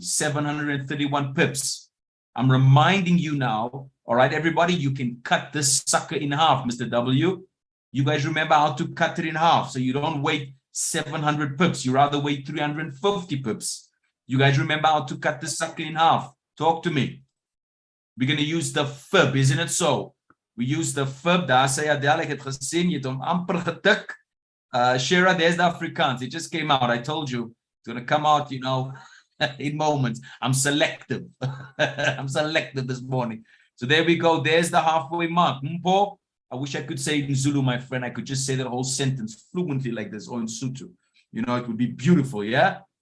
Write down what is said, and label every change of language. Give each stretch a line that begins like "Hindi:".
English: 731 pips. I'm reminding you now, all right, everybody, you can cut this sucker in half, Mr. W. You guys remember how to cut it in half, so you don't wait 700 pips. You rather wait 350 pips. You guys remember how to cut this sucker in half? Talk to me. We're going to use the fib, isn't it so? We use the fib.
Afrikaans: Daar sê Adele, ek het gesien, jy het hom amper getik.
English: Shera, there's the Afrikaans. It just came out. I told you it's going to come out, you know, in moments. I'm selective. I'm selective this morning. So there we go. There's the halfway mark. Mpo, I wish I could say it in Zulu, my friend. I could just say that whole sentence fluently like this, or in Sotho. You know, it would be beautiful, yeah?